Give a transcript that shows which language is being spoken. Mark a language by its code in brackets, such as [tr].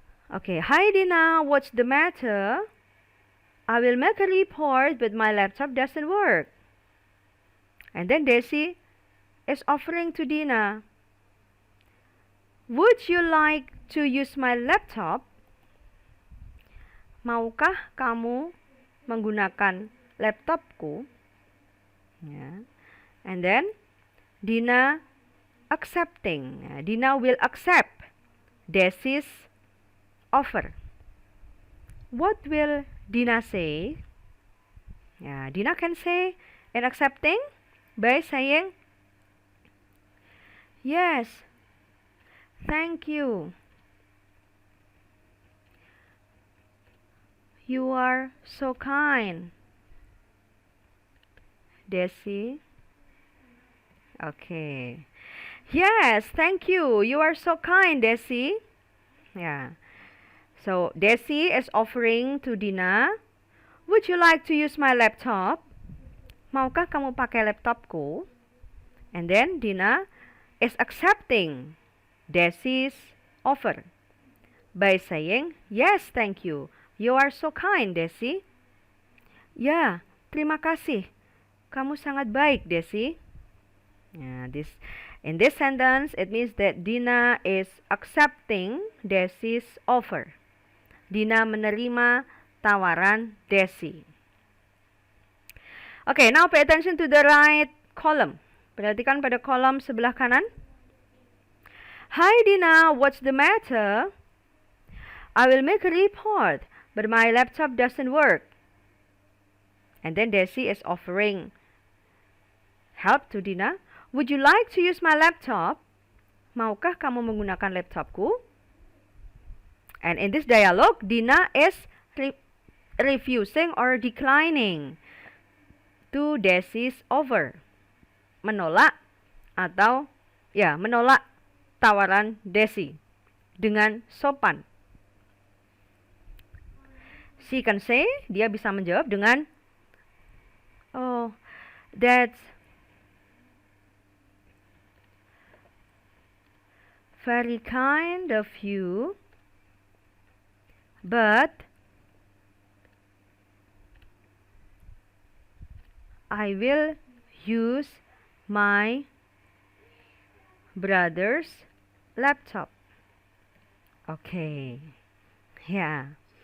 [en] Okay, hi Dina, what's the matter? I will make a report, but my laptop doesn't work. And then Desi is offering to Dina, would you like to use my laptop? [id] Maukah kamu menggunakan laptopku? [en] Yeah. And then Dina accepting. Dina will accept Desi's offer. What will Dina say? Yeah, Dina can say in accepting by saying, yes, thank you. You are so kind, Desi. Okay. Yes, thank you. You are so kind, Desi. Yeah. So, Desi is offering to Dina, would you like to use my laptop? [id] Maukah kamu pakai laptopku? [en] And then Dina is accepting Desi's offer by saying, yes, thank you. You are so kind, Desi. [id] Ya, terima kasih. Kamu sangat baik, Desi. [en] In this sentence, it means that Dina is accepting Desi's offer. [id] Dina menerima tawaran Desi. [en] Okay, now pay attention to the right column. [id] Perhatikan pada kolom sebelah kanan. [en] Hi Dina, what's the matter? I will make a report, but my laptop doesn't work. And then Desi is offering help to Dina. Would you like to use my laptop? [id] Maukah kamu menggunakan laptopku? [en] And in this dialogue, Dina is refusing or declining to Desi's offer. [id] Menolak atau menolak tawaran Desi dengan sopan. [en] She can say, [id] dia bisa menjawab dengan, [en] oh, that's very kind of you, but I will use my brother's laptop. Okay. Yeah.